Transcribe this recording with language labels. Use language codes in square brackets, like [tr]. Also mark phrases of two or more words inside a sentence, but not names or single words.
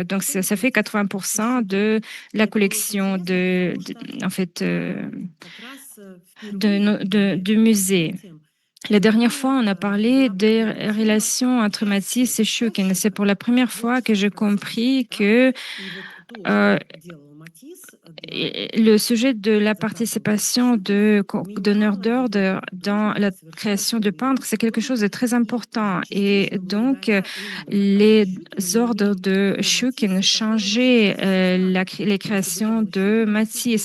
[fr] Donc, ça fait 80% de la collection en fait, du musée. La dernière fois, on a parlé des relations entre Matisse et Choukin. C'est pour la première fois que j'ai compris que euh, [ru] делал Матисс для [fr] et le sujet de la participation de donneurs d'ordre dans la création de peintres, c'est quelque chose de très important. Et donc, les ordres de Schuken changeaient les créations de Matisse.